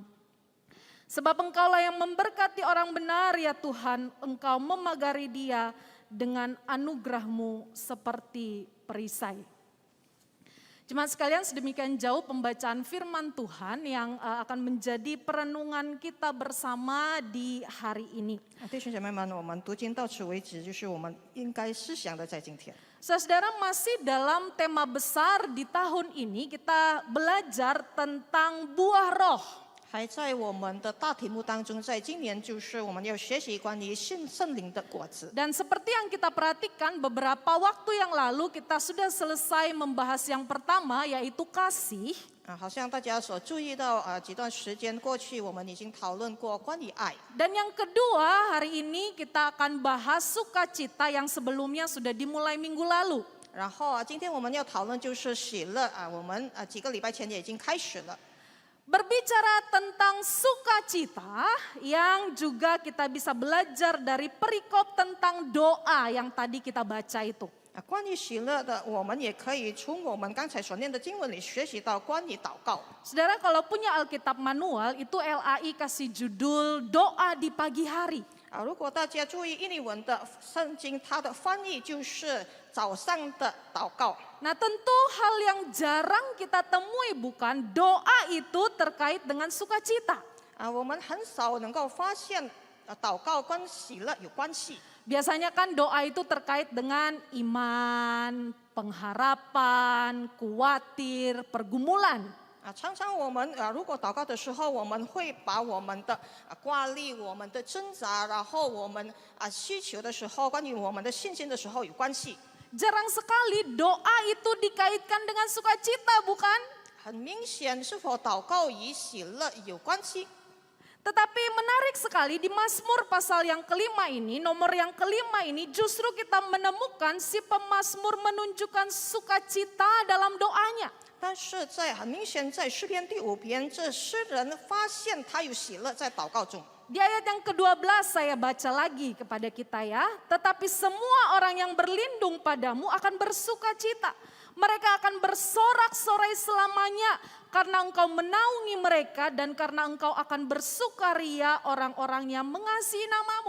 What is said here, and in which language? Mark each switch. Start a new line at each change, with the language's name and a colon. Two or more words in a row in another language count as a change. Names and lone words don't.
Indonesian: Sebab Engkaulah yang memberkati orang benar ya Tuhan, Engkau memagari dia dengan anugerah-Mu seperti perisai. Jemaat sekalian, sedemikian jauh pembacaan firman Tuhan yang akan menjadi perenungan kita bersama di hari ini.
Chinese: 弟兄姐妹们，我们读经到此为止，就是我们应该思想的在今天。
Indonesian: Saudara, masih dalam tema besar di tahun ini kita belajar tentang buah roh.
Chinese: 还在我们的大题目当中，在今年就是我们要学习关于圣灵的果子。
Indonesian: Dan seperti yang kita perhatikan beberapa waktu yang lalu kita sudah selesai membahas yang pertama yaitu kasih.
Chinese: 好像大家所注意到几段时间过去，我们已经讨论过关于爱。
Indonesian: Dan yang kedua hari ini kita akan bahas sukacita yang sebelumnya sudah dimulai minggu lalu.
Chinese: 然后今天我们要讨论就是喜乐我们几个礼拜前也已经开始了。
Indonesian: Berbicara tentang sukacita yang juga kita bisa belajar dari perikop tentang doa yang tadi kita baca itu.
Chinese: 关于喜乐的，我们也可以从我们刚才所念的经文里学习到关于祷告。
Indonesian: Saudara kalau punya Alkitab manual itu LAI kasih judul doa di pagi hari.
Chinese: 如果大家注意印尼文的圣经，它的翻译就是早上的祷告。
Indonesian: Nah tentu hal yang jarang kita temui bukan doa itu terkait dengan sukacita.
Chinese: 我们很少能够发现祷告跟喜乐有关系。
Indonesian: Biasanya kan doa itu terkait dengan iman, pengharapan, khawatir, pergumulan.
Chinese: 常常我们如果祷告的时候，我们会把我们的挂虑、我们的挣扎，然后我们需求的时候，关于我们的信心的时候有关系。
Indonesian: Jarang sekali doa itu dikaitkan dengan sukacita, bukan?
Chinese: 很明显，是否祷告与喜乐有关系？
Indonesian: Tetapi menarik sekali di Mazmur pasal yang kelima ini, nomor yang kelima ini justru kita menemukan si pemazmur menunjukkan sukacita dalam doanya.
Chinese: 但是很明显，在诗篇第5篇，这诗人发现他有喜乐在祷告中。
Indonesian: Di ayat yang ke-12 saya baca lagi kepada kita ya. Tetapi semua orang yang berlindung padamu akan bersukacita. Mereka akan bersorak-sorai selamanya karena engkau menaungi mereka dan karena engkau akan bersukaria orang-orang yang mengasihi namamu.